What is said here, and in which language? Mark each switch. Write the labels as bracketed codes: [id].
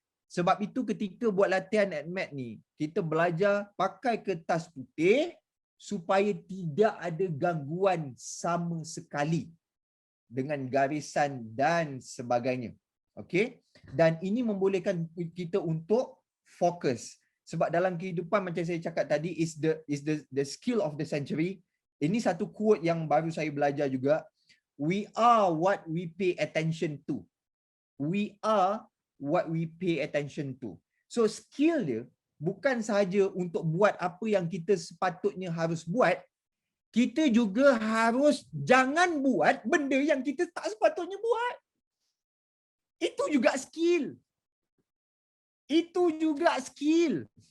[ms] Sebab itu ketika buat latihan ATMAT ni, kita belajar pakai kertas putih supaya tidak ada gangguan sama sekali dengan garisan dan sebagainya. Okey? Dan ini membolehkan kita untuk fokus. Sebab dalam kehidupan macam saya cakap tadi [en] is the skill of the century. [ms] Ini satu quote yang baru saya belajar juga. [en] We are what we pay attention to. We are what we pay attention to. [ms] So skill dia bukan sahaja untuk buat apa yang kita sepatutnya harus buat, kita juga harus jangan buat benda yang kita tak sepatutnya buat. Itu juga skill. Itu juga skill.